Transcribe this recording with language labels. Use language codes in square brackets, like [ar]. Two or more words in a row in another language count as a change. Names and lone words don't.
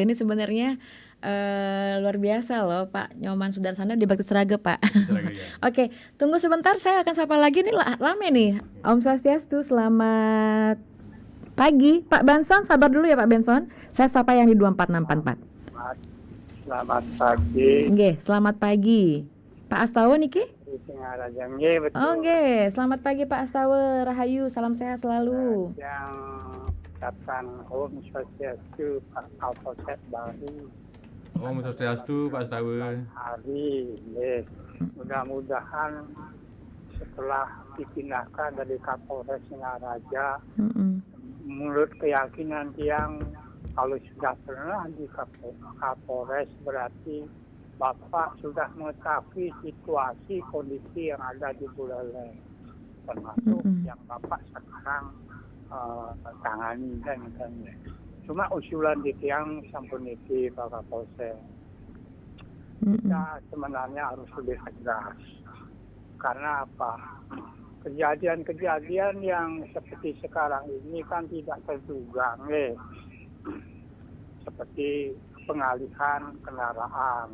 [id] Ini sebenarnya luar biasa loh Pak Nyoman Sudarsana di Bakti Seraga, Pak. Ya. Oke, tunggu sebentar, saya akan sapa lagi nih, rame nih. Om Swastiastu, selamat pagi. Pak Benson, sabar dulu ya Pak Benson. Saya sapa yang di 24644. Selamat pagi. Nggih, selamat pagi. Pak Astawa niki? Betul. Selamat pagi Pak Astawa, Rahayu, salam sehat selalu. Yang ucapkan Om Swastiastu Pak Kapolsek baru. Om Swastiastu Pak Astawa. Hari, mudah-mudahan setelah dipindahkan dari Kapolres Singaraja, menurut keyakinan yang kalau sudah pernah di Kapolres berarti Bapak sudah mengetahui situasi kondisi yang ada di Buleleng, termasuk yang Bapak sekarang tangani dan. Cuma usulan di [ban] tiang sampun iki [id] Pak Kapolsek. Kita sebenarnya harus lebih tegas. Karena apa? Kejadian-kejadian yang seperti sekarang ini kan tidak terduga, seperti pengalihan kendaraan.